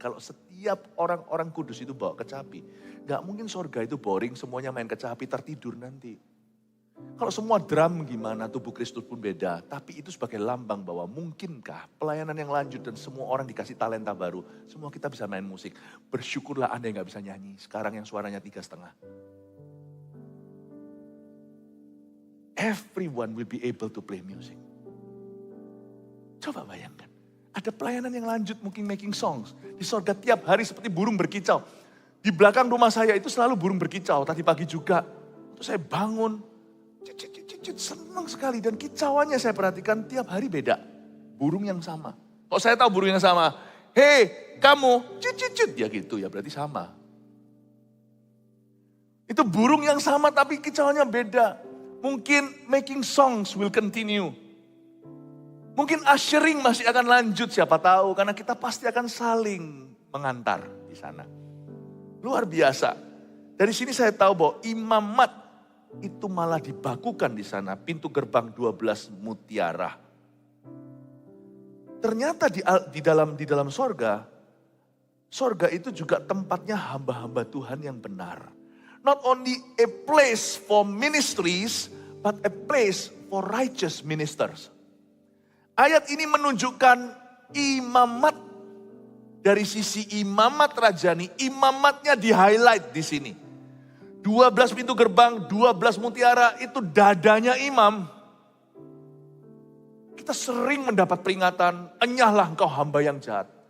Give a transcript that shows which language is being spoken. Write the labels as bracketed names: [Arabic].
[Indonesian] Kalau setiap orang-orang kudus itu bawa kecapi, gak mungkin sorga itu boring, semuanya main kecapi, tertidur nanti. Kalau semua drum gimana, tubuh Kristus pun beda. Tapi itu sebagai lambang bahwa mungkinkah pelayanan yang lanjut dan semua orang dikasih talenta baru. Semua kita bisa main musik. Bersyukurlah Anda yang gak bisa nyanyi. Sekarang yang suaranya 3,5. [English] Everyone will be able to play music. [Indonesian] Coba bayangkan. Ada pelayanan yang lanjut mungkin [English] making songs. [Indonesian] Di sorga tiap hari seperti burung berkicau. Di belakang rumah saya itu selalu burung berkicau. Tadi pagi juga. Terus saya bangun. Senang sekali dan kicauannya saya perhatikan tiap hari beda. Burung yang sama. Kalau saya tahu burung yang sama, hei kamu, ya gitu ya berarti sama. Itu burung yang sama tapi kicauannya beda. Mungkin [English] making songs will continue. [Indonesian] Mungkin ushering masih akan lanjut siapa tahu karena kita pasti akan saling mengantar di sana. Luar biasa. Dari sini saya tahu bahwa imamat itu malah dibakukan di sana, pintu gerbang 12 mutiara. Ternyata di dalam sorga itu juga tempatnya hamba-hamba Tuhan yang benar. [English] Not only a place for ministries, but a place for righteous ministers. [Indonesian] Ayat ini menunjukkan imamat dari sisi imamat rajani, imamatnya di-highlight di sini. 12 pintu gerbang, 12 mutiara itu dadanya imam. Kita sering mendapat peringatan, enyahlah engkau hamba yang jahat.